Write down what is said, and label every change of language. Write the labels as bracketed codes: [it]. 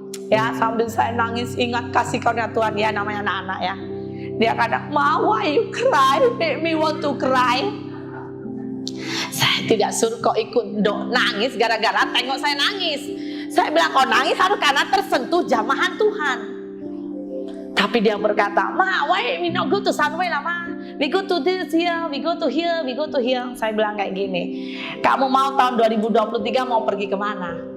[id] Ya, sambil saya nangis ingat kasih karunia Tuhan. Ya, namanya anak-anak ya. Dia kadang, [en] Ma, why you cry? Make me want to cry. [id] Saya tidak suruh kau ikut nangis gara-gara tengok saya nangis. Saya bilang kau nangis harus karena tersentuh jamahan Tuhan. Tapi dia berkata, [en] Ma, why we not go to Sunway lah, Ma? We go to this here, we go to here, we go to here. [id] Saya bilang kayak gini, kamu mau tahun 2023 mau pergi kemana?